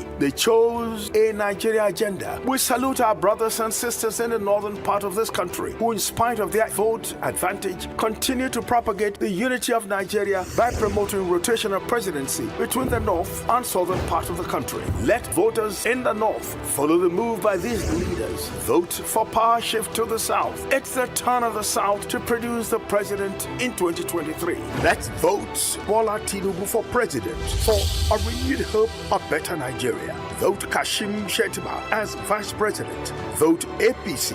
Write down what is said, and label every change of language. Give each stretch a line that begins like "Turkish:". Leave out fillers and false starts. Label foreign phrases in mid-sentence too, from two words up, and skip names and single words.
English: They chose a Nigeria agenda. We salute our brothers and sisters in the northern part of this country who, in spite of their vote advantage, continue to propagate the unity of Nigeria by promoting rotational presidency between the north and southern part of the country. Let voters in the north follow the move by these leaders. Vote for power shift to the south. It's the turn of the south to produce the president in 2023. Let's vote Bola Tinubu for president for a renewed hope of better Nigeria. Vote Kashim Shettima as vice president. Vote APC.